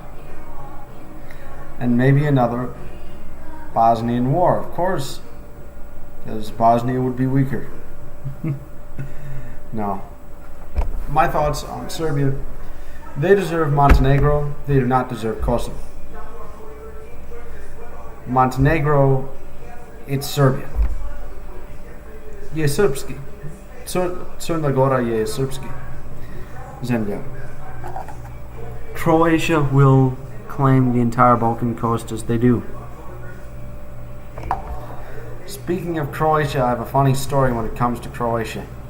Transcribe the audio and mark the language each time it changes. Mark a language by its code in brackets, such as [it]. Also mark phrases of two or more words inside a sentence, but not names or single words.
[en] And maybe another Bosnian war, of course, because Bosnia would be weaker. No. My thoughts on Serbia: they deserve Montenegro. They do not deserve Kosovo. Montenegro, it's Serbia. [sr] Je srpski. Crna Gora je srpski zemlja. [en] Croatia will claim the entire Balkan coast as they do. Speaking of Croatia, I have a funny story when it comes to Croatia.